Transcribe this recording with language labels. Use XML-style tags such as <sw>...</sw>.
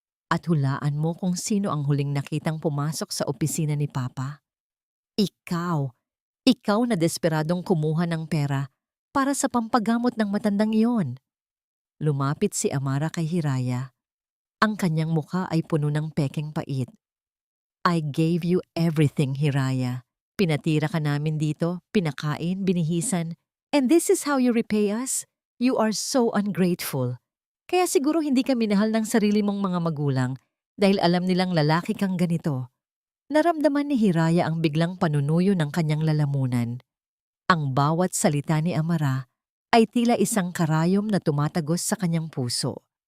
<tl>At hulaan mo kung sino ang huling nakitang pumasok sa opisina ni Papa. Ikaw. Ikaw na desperadong kumuha ng pera para sa pampagamot ng matandang iyon. Lumapit si Amara kay Hiraya. Ang kanyang muka ay puno ng pekeng pait.</tl> <en>I gave you everything, Hiraya.</en> <tl>Pinatira ka namin dito, pinakain, binihisan.</tl> <en>And this is how you repay us? You are so ungrateful.</en> <tl>Kaya siguro hindi ka minahal ng sarili mong mga magulang dahil alam nilang lalaki kang ganito. Naramdaman ni Hiraya ang biglang panunuyo ng kanyang lalamunan. Ang bawat salita ni Amara ay tila isang karayom na tumatagos sa kanyang puso.</tl>